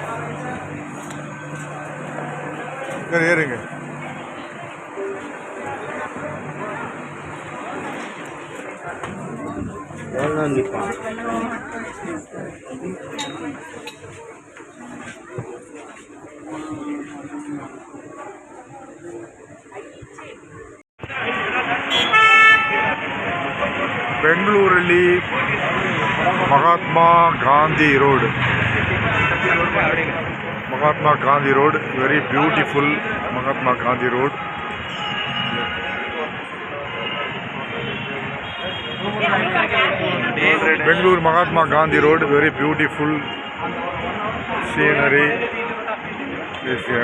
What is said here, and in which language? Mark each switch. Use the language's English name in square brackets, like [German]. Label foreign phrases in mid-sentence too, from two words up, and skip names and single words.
[Tamil] ஏறுங்க. [Kannada] ಬೆಂಗಳೂರಲ್ಲಿ ಮಹಾತ್ಮ ಗಾಂಧಿ ರೋಡ್, [English] very beautiful [Kannada] ಮಹಾತ್ಮ ಗಾಂಧಿ ರೋಡ್. ಬೆಂಗಳೂರು ಮಹಾತ್ಮ ಗಾಂಧಿ ರೋಡ್, [English] very beautiful scenery is here.